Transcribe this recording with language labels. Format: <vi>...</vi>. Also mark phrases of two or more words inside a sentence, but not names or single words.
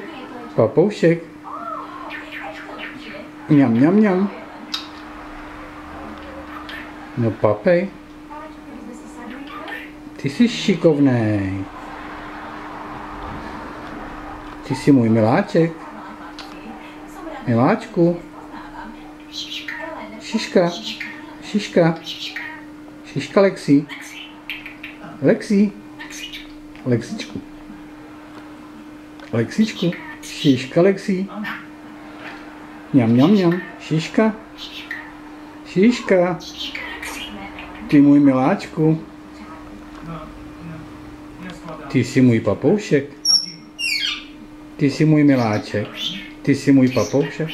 <cs>Papoušek. Mňam, mňam, mňam. No papej. Ty jsi šikovnej. Ty jsi můj miláček. Miláčku. Šiška. Šiška. Šiška, Lexi. Lexi. Lexičku. Lexičku. Šiška, Lexi. Mňam, mňam, mňam. Šiška. Šiška. Ty můj miláčku. Ty jsi můj papoušek. Ty jsi můj miláček. Ty jsi můj papoušek.</cs>